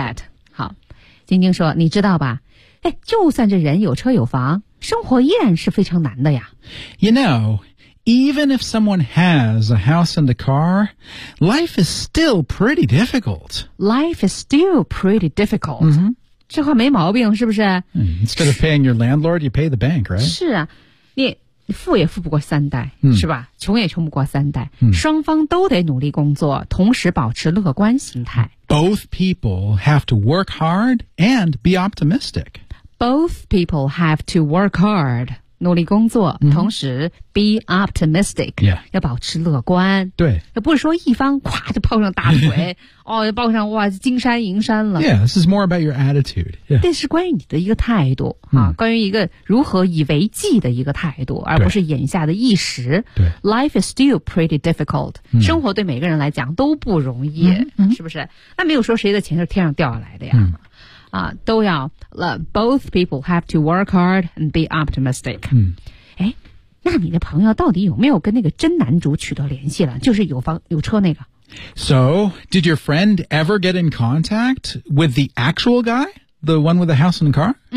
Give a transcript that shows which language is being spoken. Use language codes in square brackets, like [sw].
[en] I get that. [zh] 好。晶晶说，你知道吧？哎，就算这人有车有房，生活依然是非常难的呀。 [en] You know... Even if someone has a house and a car, life is still pretty difficult. Life is still pretty difficult.、 Mm-hmm. [zh] 这话没毛病是不是 [en] Instead of paying your landlord, you pay the bank, right? [zh] 是啊你富也富不过三代、是吧穷也穷不过三代、双方都得努力工作同时保持乐观心态。 [en] Both people have to work hard and be optimistic. Both people have to work hard. [zh] 努力工作、同时 [en] be optimistic、 [zh] 要保持乐观对要不是说一方哗就抱上大腿哦就抱上哇金山银山了 [en] Yeah, this is more about your attitude、yeah. [zh] 但是关于你的一个态度、关于一个如何以为计的一个态度而不是眼下的一时对 [en] Life is still pretty difficult、 [zh] 生活对每个人来讲都不容易、是不是那没有说谁的钱是天上掉下来的呀、都要 [en] both people have to work hard and be optimistic. [zh] 那你的朋友到底有没有跟那个真男主取得联系了？就是有房有车那个。 [en] So, did your friend ever get in contact with the actual guy? The one with the house and the car?